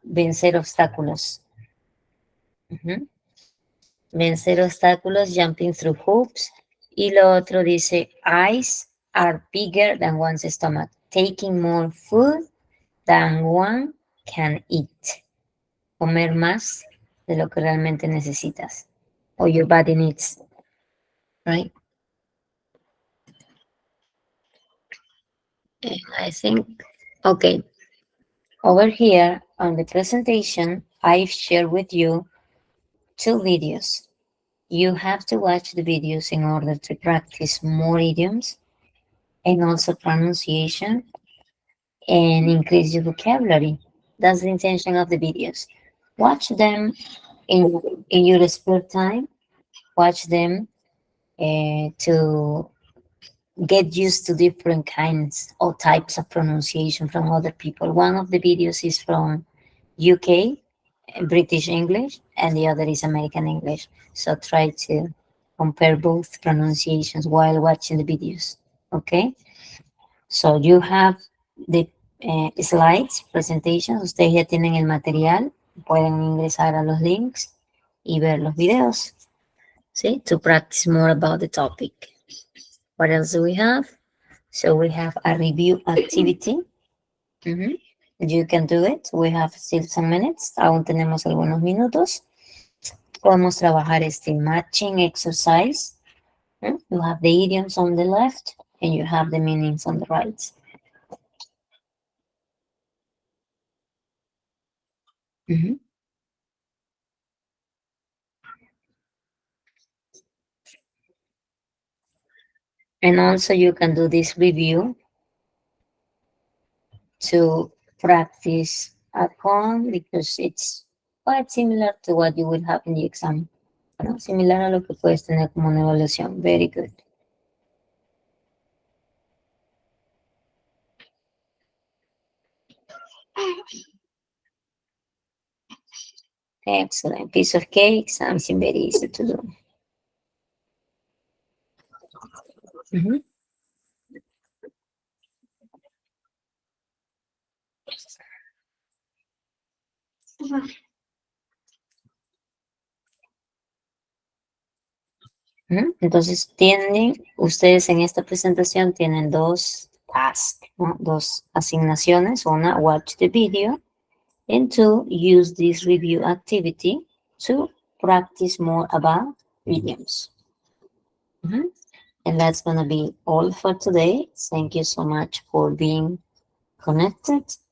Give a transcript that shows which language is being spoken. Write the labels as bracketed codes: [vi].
[es] Vencer obstáculos. Vencer obstáculos, [en] jumping through hoops. [es] Y lo otro dice, [en] eyes are bigger than one's stomach. Taking more food than one can eat. [es] Comer más de lo que realmente necesitas. [en] Or your body needs. Right? And I think, okay. Over here on the presentation, I've shared with you 2 videos. You have to watch the videos in order to practice more idioms and also pronunciation and increase your vocabulary. That's the intention of the videos. Watch them in your spare time. Watch them to get used to different kinds or types of pronunciation from other people. One of the videos is from UK, British English, and the other is American English. So try to compare both pronunciations while watching the videos. Okay, so you have the slides, presentations. [es] Ustedes ya tienen el material, pueden ingresar a los links y ver los videos. [en] See, to practice more about the topic. What else do we have? So we have a review activity. You can do it. We have still some minutes. [es] Aún tenemos algunos minutos. Podemos trabajar este matching exercise. [en] You have the idioms on the left and you have the meanings on the right. And also you can do this review to practice at home because it's quite similar to what you will have in the exam. [es] ¿No? Similar a lo que puedes tener como una evaluación. [en] Very good. Excellent. Piece of cake, something very easy to do. [es] Entonces ustedes en esta presentación tienen dos tasks, ¿no? Dos asignaciones. [en] Una, watch the video, and two, use this review activity to practice more about idioms. And that's going to be all for today. Thank you so much for being connected.